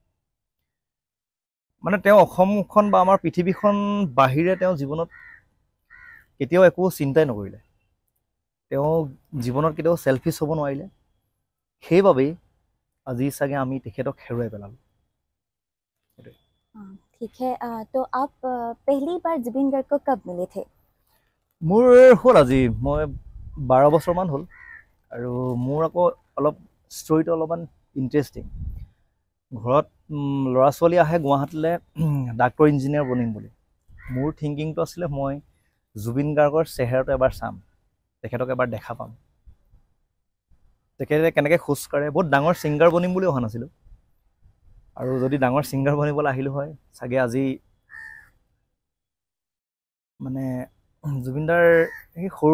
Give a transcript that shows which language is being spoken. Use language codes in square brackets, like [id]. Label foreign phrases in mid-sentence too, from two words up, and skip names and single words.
[as] মানে তেওঁ অসমখন বা আমাৰ পৃথিৱীখন বাহিৰে তেওঁ জীৱনত কেতিয়াও একো চিন্তাই নকৰিলে তেওঁ জীৱনত কেতিয়াও সেলফিছ হ'ব নোৱাৰিলে সেইবাবেই আজি চাগে আমি তেখেতক হেৰুৱাই পেলালোঁ [hi] ठीक है, तो आप पहली बार जुबिन गार्ग को कब मिले थे? [as] মোৰ হ'ল আজি মই 12 বছৰমান হ'ল আৰু মোৰ আকৌ অলপ ষ্টৰিটো অলপমান ইণ্টাৰেষ্টিং ঘৰত ল'ৰা ছোৱালী আহে গুৱাহাটীলৈ ডাক্তৰ ইঞ্জিনিয়াৰ বনিম বুলি মোৰ থিংকিংটো আছিলে মই জুবিন গাৰ্গৰ চেহেৰাটো এবাৰ চাম তেখেতক এবাৰ দেখা পাম তেখেতে কেনেকৈ খোজ কাঢ়ে বহুত ডাঙৰ ছিংগাৰ বনিম বুলি অহা নাছিলোঁ আৰু যদি ডাঙৰ ছিংগাৰ বনিবলৈ আহিলোঁ হয় চাগে আজি মানে জুবিনদাৰ সেই সৰু